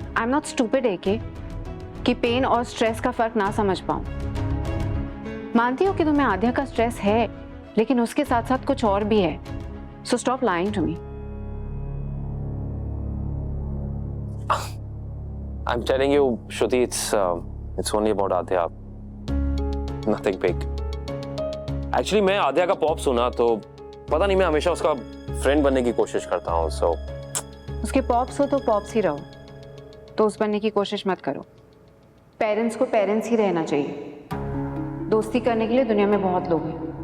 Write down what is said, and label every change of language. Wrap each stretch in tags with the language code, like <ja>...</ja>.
<en>I'm not stupid,</en> <hi>एके, कि pen और stress का फर्क ना समझ पाऊं। मानती हूँ कि तुम्हें आद्या का स्ट्रेस है, लेकिन उसके साथ साथ कुछ और भी है।</hi> <en>So stop lying to me. I'm telling you, Shruti, it's only about Adya. Nothing big.</en> <hi>Actually, मैं आद्या का पॉप सुना तो पता नहीं, मैं हमेशा उसका फ्रेंड बनने की कोशिश करता हूँ.</hi> <en>So</en> <hi>उसके पॉप्स हो तो पॉप्स ही रहो, तो उस बनने की कोशिश मत करो. पेरेंट्स को पेरेंट्स ही रहना चाहिए. दोस्ती करने के लिए दुनिया में बहुत लोग हैं.</hi>